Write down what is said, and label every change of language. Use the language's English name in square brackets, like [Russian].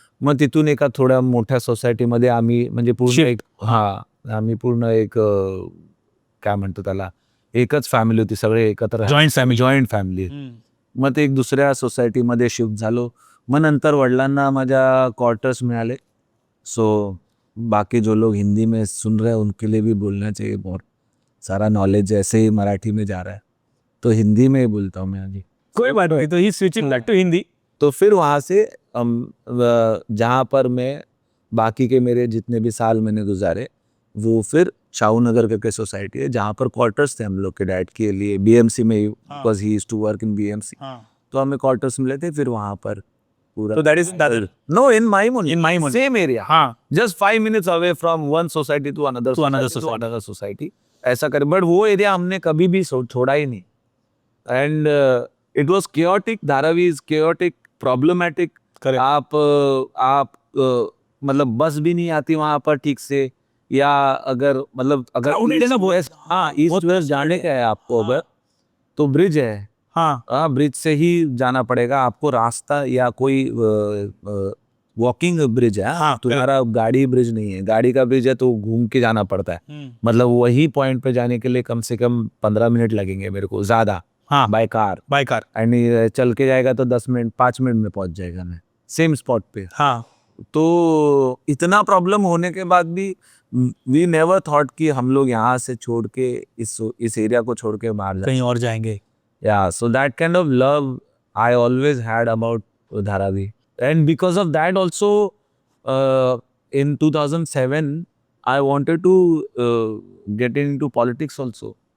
[Marathi] मग तिथून एका थोड्या मोठ्या सोसायटीमध्ये आम्ही म्हणजे पूर्ण [English] Shift. [Marathi] एक आम्ही पूर्ण एक काय म्हणतो त्याला एकच फॅमिली होती, सगळे एकत्र [English] Joint family. [Marathi] Joint family. मग ते एक दुसऱ्या सोसायटीमध्ये शिफ्ट झालो. मग नंतर वडिलांना माझ्या क्वार्टर्स मिळाले. [Hindi] सो बाकी जो लोग हिंदी में सुन रहे हैं उनके लिए भी बोलना चाहिए, बहुत सारा नॉलेज ऐसे ही मराठी में जा रहा है, तो हिंदी में ही बोलता हूँ मैं अभी. कोई बात नहीं, तो [English] ही switching back to Hindi. [Hindi] तो फिर वहाँ से जहाँ पर मैं बाकी के मेरे जितने भी साल मैंने गुजारे वो फिर शाहू नगर करके सोसाइटी है जहाँ पर क्वार्टर्स थे हम लोग के डैड के लिए बीएमसी में, [English] Because he used to work in BMC. [Hindi] तो हमें क्वार्टर्स मिले थे, फिर वहाँ पर पूरा. [English] So that is Dadar. No, in Maimon. In Maimon. Same area. [Hindi] हाँ. [English] Just 5 minutes away from one society to another To another society, society. to another society. [Hindi] ऐसा कर, बट वो एरिया हमने कभी भी छोड़ा ही नहीं. [English] And it was chaotic. Dharavi is chaotic, problematic. Correct. [Hindi] आप मतलब बस भी नहीं आती वहां पर ठीक से, या अगर मतलब अगर Crowded है ना बहुत. हाँ ईस्ट वेस्ट जाने का है आपको अगर, तो ब्रिज है. हाँ. ब्रिज से ही जाना पड़ेगा आपको. रास्ता या कोई वॉकिंग ब्रिज है. हाँ, तुम्हारा गाड़ी ब्रिज नहीं है. गाड़ी का ब्रिज है तो घूम के जाना पड़ता है. मतलब वही पॉइंट पे जाने के लिए कम से कम 15 मिनट लगेंगे मेरे को ज्यादा. हाँ. [English] By car. By car. [Hindi] And चल के जाएगा तो 10 मिनट 5 मिनट में पहुंच जाएगा मैं सेम स्पॉट पे. हाँ. तो इतना प्रॉब्लम होने के बाद भी वी नेवर थॉट कि हम लोग यहाँ से छोड़ के इस एरिया को छोड़ के बाहर कहीं और जाएंगे. [English] Yeah, so that kind of love I always had about Dharavi. And because of that also, in 2007, I wanted to get into politics also.